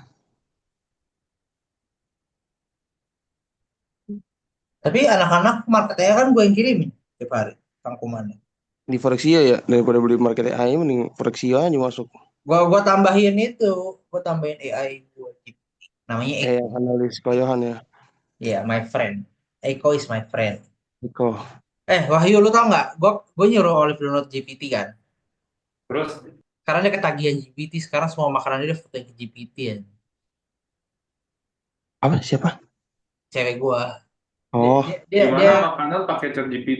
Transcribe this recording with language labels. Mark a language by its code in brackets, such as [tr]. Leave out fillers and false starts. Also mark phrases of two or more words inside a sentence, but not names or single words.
[id] Tapi anak-anak marketnya kan gue yang kirimin tiap hari rangkumannya. Di Forexio ya daripada beli market AI mending Forexio aja masuk. Gua tambahin itu, gua tambahin AI gue namanya Eko. Analis koyohan ya. Iya, [en] my friend. Eko is my friend. [id] Eko. Wahyu, lu tau nggak? Gue nyuruh Olive download GPT kan. Terus, Karena dia ketagihan GPT, sekarang semua makanan dia foto ke GPT ya. Apa siapa? Cewek gua. Dia, Oh, dia, dia, gimana dia makanan pakai chat GPT?